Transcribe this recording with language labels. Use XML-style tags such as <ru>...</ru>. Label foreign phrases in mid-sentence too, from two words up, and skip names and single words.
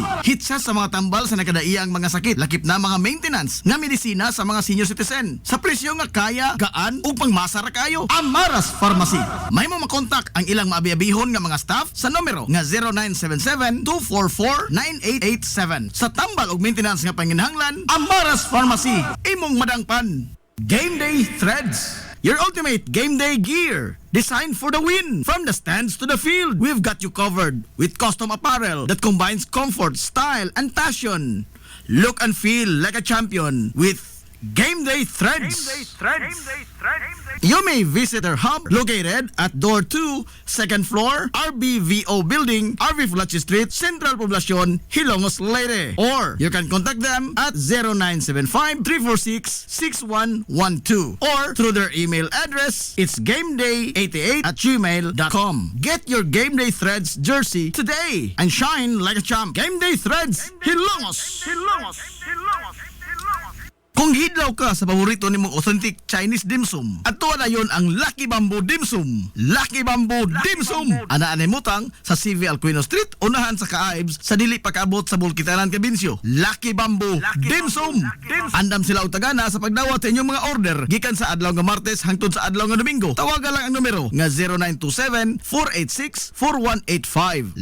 <ceb>Hitsa sa mga tambal sa nakadaiyang mga sakit, lakip na mga maintenance nga medisina sa mga</ceb> <en>senior citizen.</en> <ceb>Sa presyo nga kaya, gaan ug pangmasa ra kayo. Amaras Pharmacy. May mo makontak ang ilang maabi-abihon nga mga staff sa numero nga 0977-244-9887. Sa tambal ug maintenance nga panginahanglan, Amaras Pharmacy. Imong madangpan.</ceb> <en>Game Day Threads. Your ultimate game day gear. Designed for the win. From the stands to the field, we've got you covered with custom apparel that combines comfort, style, and passion. Look and feel like a champion with Game Day Threads. You may visit our hub located at Door 2, 2nd floor, RBVO Building, RV Fulachi Street, Central Poblacion, Hilongos, Leyte. Or you can contact them at 0975-346-6112 or through their email address, it's gameday88@gmail.com. Get your Game Day Threads jersey today and shine like a champ. Game Day Threads,</en> <ceb>Hilongos. Kung hidlaw ka sa paborito nimong</ceb> <en>authentic Chinese dim sum,</en> <ceb>at tuwa na yun ang Lucky Bamboo Dim Sum. Lucky Bamboo Dim Sum! Ana-anay mutang sa CV Alcuino Street, unahan sa Kaaibs, sa dili pagkaabot sa Bulkitanan, Cabinsyo. Lucky Bamboo Dim Sum! Andam sila og tagana sa pagdawat sa inyong mga order, gikan sa adlaw nga Martes hangtod sa adlaw nga Domingo. Tawagan lang ang numero nga 0927-486-4185.</ceb>